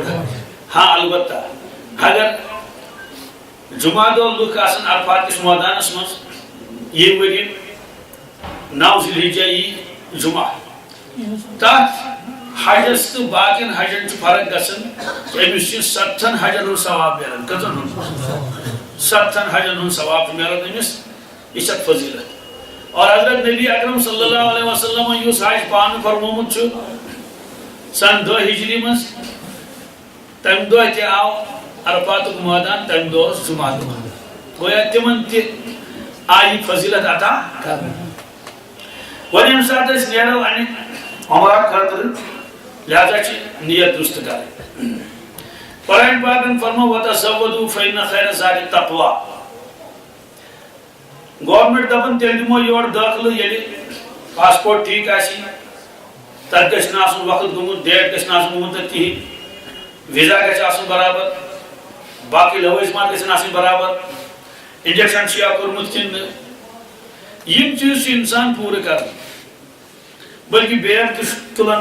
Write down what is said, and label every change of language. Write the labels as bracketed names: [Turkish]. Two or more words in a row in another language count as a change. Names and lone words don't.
[Kashmiri] حج ہاں البتہ اگر جمعہ دہ لُکھ آسن عرفات کس مٲدانس مز یہ ؤری 9 ذی الحجہ یی جمعہ تتھ حجس تو باقین حجن فرق گژھان أمس چھِ 7 حجن ہُنٛد ثواب ملان کٔژن ہُنٛد 7 حجن ہُنٛد ثواب ملان أمس یہ چھِ فضیلت اور حضرت نبی اکرم [Arabic] صلی اللہ علیہ وسلم [Kashmiri] یُس حج پانہٕ فرمومُت چھُ سن 2 ہجری مز تم دہ تہ آو عرفات مٲدان تم دہ جمعہ دہ گویا تمن تہ آئی فضیلت عطا وۄنۍ ییٚمہِ ساتہٕ أسۍ نیرو انہِ عمرہ خٲطرٕ لہذا چھِ نیت درست کرٕنۍ قرآن پاکن فرمو [Arabic] وَتَزَوَّدُوا فَإِنَّ خَيْرَ الزَّادِ التَّقْوَىٰ [Kashmiri] گورمنٹ دپان تیٚلہِ دِمو یورٕ دٲخلہٕ ییٚلہِ پاسپورٹ ٹھیٖک آسہِ تتھ گژھِ نہٕ آسُن وقت گوٚمُت ڈیٹ گژھِ نہٕ آسُن گوٚمُت تتھ کِہیٖنۍ ویزا گژھِ آسُن برابر باقی لوازمات گژھن آسٕنۍ برابر انجیکشن چھُیا کوٚرمُت کِنہٕ نہٕ یِم چیٖز چھُ انسان پوٗرٕ کران بلکہ بیگ تہِ چھُ تُلان